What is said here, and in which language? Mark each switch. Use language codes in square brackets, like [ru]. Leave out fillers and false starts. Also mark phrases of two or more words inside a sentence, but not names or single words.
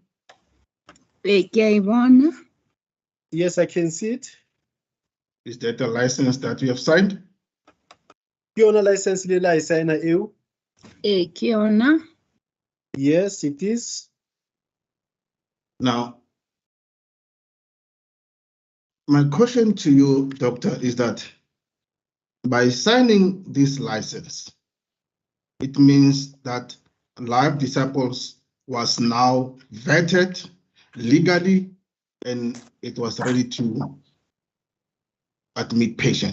[en] Yes, I can see it. Is that the license that you have signed? [nso] Ke yona license le la signa eo? Ke yona. [en] Yes, it is. Now, my question to you, Doctor, is that by signing this license, it means that Live Disciples was now vetted legally and it was ready to admit patients.